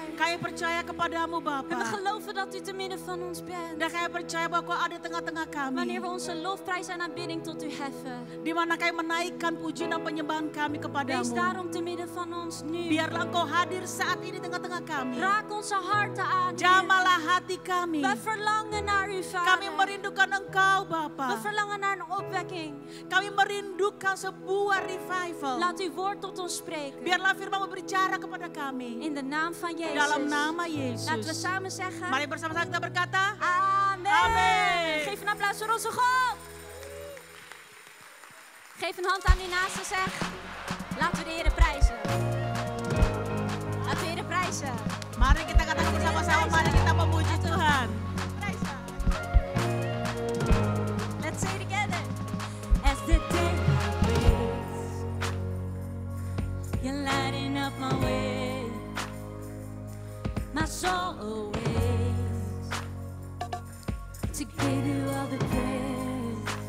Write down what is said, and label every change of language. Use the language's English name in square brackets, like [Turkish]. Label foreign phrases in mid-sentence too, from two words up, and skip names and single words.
[Indonesian] kami percaya kepadamu [Dutch] En we [Indonesian] Bapa. [Dutch] geloven dat u te midden van ons bent. [Indonesian] Dan kami percaya bahwa kau ada di tengah-tengah [Dutch] Wanneer we [Indonesian] kami. [Dutch] onze lofprijs en aanbidding tot u heffen. [Indonesian] Di mana kami menaikkan puji dan penyembahan kami [Dutch] Wees [Indonesian] kepadamu. [Dutch] daarom te midden van ons nu. [Indonesian] Biarlah engkau hadir saat ini di tengah-tengah kami. [Dutch] Raak onze harten aan. Heer. [Indonesian] Jamalah hati kami. [Dutch] We verlangen naar u, [Indonesian] Kami [Dutch] Vader. [Indonesian] merindukan engkau [Dutch] We [Indonesian] Bapa. [Dutch] verlangen naar een opwekking. [Indonesian] Kami merindukan sebuah revival. [Dutch] Laat uw woord tot ons spreken. [Indonesian] Biarlah firman berbicara kepada kami. [Dutch] In de naam van Jezus. [Indonesian] Dalam nama [Dutch] Laten we [Indonesian] Yesus. [Dutch] samen zeggen. [Indonesian] Mari bersama-sama kita berkata. Amen. Amen. [Dutch] Geef een applaus voor onze God. Geef een hand aan die naast je, zeg. Laten we de Heer prijzen. Laten we de Heer prijzen. [Indonesian] Mari kita katakan bersama-sama. Mari kita memuji Tuhan. [English] Let's say it together. As the day waits, you're lighting up my way. My soul awaits to give you all the praise.